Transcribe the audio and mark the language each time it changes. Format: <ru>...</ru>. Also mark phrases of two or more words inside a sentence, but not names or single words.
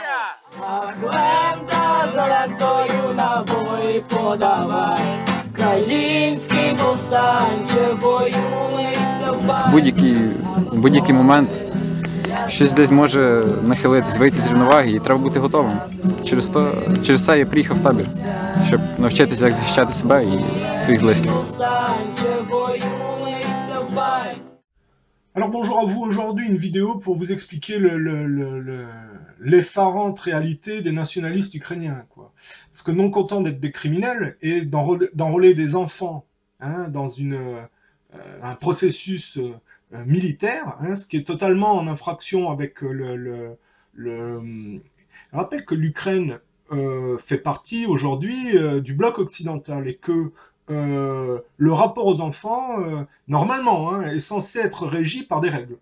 <uk>Лента золотою набої подавай, Країнський повстанче бою не вставай. В будь-який момент щось десь може нахилитись, вийти з рівноваги, і треба бути готовим. Через це я приїхав в табір, щоб навчитися, як захищати себе і своїх близьких. Повстанче бою не вставай.</uk> <fr>Alors bonjour à vous, aujourd'hui une vidéo pour vous expliquer l'effarante réalité des nationalistes ukrainiens, quoi. Parce que non contents d'être des criminels et d'enrôler des enfants dans un processus militaire, ce qui est totalement en infraction avec Je rappelle que l'Ukraine fait partie aujourd'hui du bloc occidental et que le rapport aux enfants, normalement, est censé être régi par des règles.</fr>